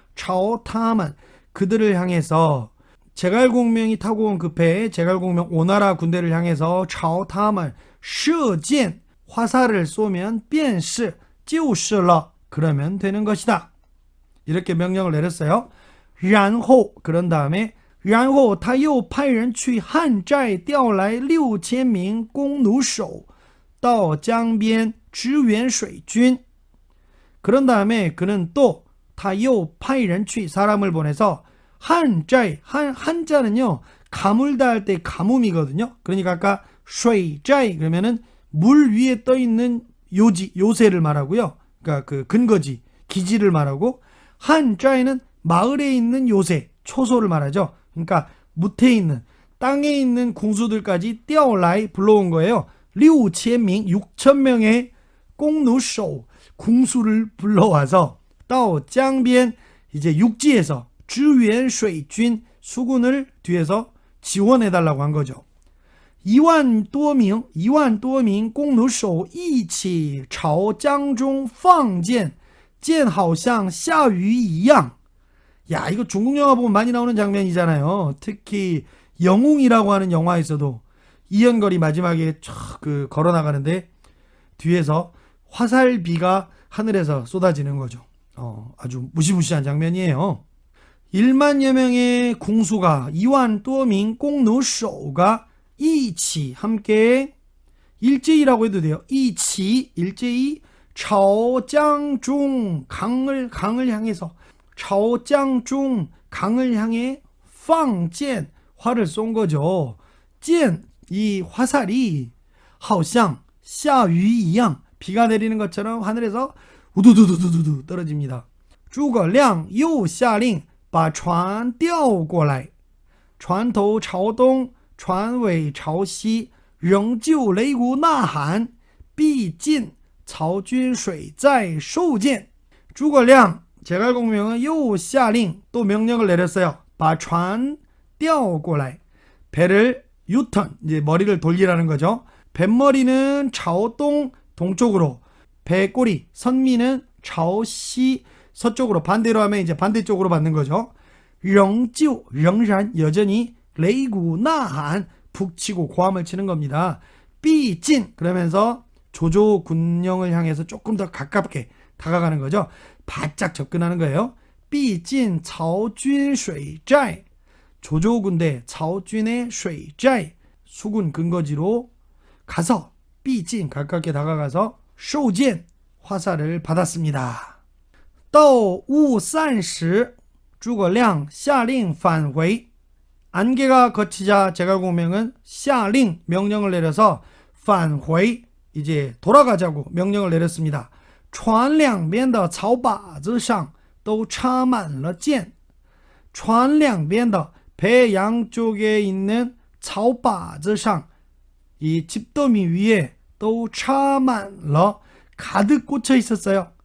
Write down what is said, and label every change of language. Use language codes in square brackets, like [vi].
[ko] 朝他们 그들을 향해서 제갈공명이 타고 온 그 배에 제갈공명 오나라 군대를 향해서 [zh] 朝他们射箭 [ko] 화살을 쏘면 [zh] 便是就是了 [ko] 그러면 되는 것이다. 이렇게 명령을 내렸어요. 然后 그런 다음에 [zh] 然后他又派人去汉寨调来6000名弓弩手到江边支援水军 [ko] 그런 다음에 그는 또 他又派人去 사람을 보내서 한자이 한자는요 가물다 할 때 가뭄이거든요. 그러니까 아까 水寨 그러면은 물 위에 떠 있는 요새를 말하고요. 그러니까 그 근거지 기지를 말하고 한자이는 마을에 있는 요새 초소를 말하죠. 그러니까 무태에 있는 땅에 있는 궁수들까지 떼어라이 불러온 거예요. 6000명 6000명의 꽁누쇼 궁수를 불러와서 또江边 이제 육지에서 [zh] 支援水军 [ko] 수군을 뒤에서 지원해달라고 한 거죠. [zh] 1万多名弓弩手一起朝江中放箭箭好像下雨一样 [ko] 야 이거 중국 영화 보면 많이 나오는 장면이잖아요. 특히 영웅이라고 하는 영화에서도 이연걸이 마지막에 그 걸어나가는데 뒤에서 화살비가 하늘에서 쏟아지는 거죠. 아주 무시무시한 장면이에요. 1만여 명의 궁수가 2万多名弓弩手가 一起 함께 일제히라고 해도 돼요. 一起 일제히 [zh] 朝江中 [ko] 강을 향해서 朝江中 강을 향해 放箭 활을 쏜 거죠. 箭 이 화살이 [zh] 好像下雨一样 [ko] 비가 내리는 것처럼 하늘에서 우두두두두두 떨어집니다. [zh] 诸葛亮又下令把船调过来船头朝东船尾朝西仍旧擂鼓呐喊必进曹军水寨受箭 诸葛亮 제갈공명은 又下令 [ko] 또 명령을 내렸어요. [zh] 把船调过来 [ko] 배를 유턴 이제 머리를 돌리라는 거죠. 뱃머리는朝东 동쪽으로 배꼬리 선미는 朝西 서쪽으로 반대로 하면 이제 반대쪽으로 받는 거죠. 仍旧 仍然 여전히 [zh] 擂鼓呐喊 [ko] 북치고 고함을 치는 겁니다. 必进 그러면서 조조 군령을 향해서 조금 더 가깝게 다가가는 거죠. 바짝 접근하는 거예요. [zh] 必进曹军水寨 [ko] 조조 군대 曹军의 水寨 수군 근거지로 가서 毕竟 가깝게 다가가서 受箭 화살을 받았습니다. [zh] 到雾散时 诸葛亮下令返回. [ko] 안개가 걷히자 제갈공명은 下令 명령을 내려서 返回 이제 돌아가자고 명령을 내렸습니다. [zh] 船两边的草靶子上都插满了箭. 船两边的 [ko] 배 양쪽에 있는 [zh] 草靶子上 [ko] 이 집더미 위에 또 차만러 가득 꽂혀 있었어요.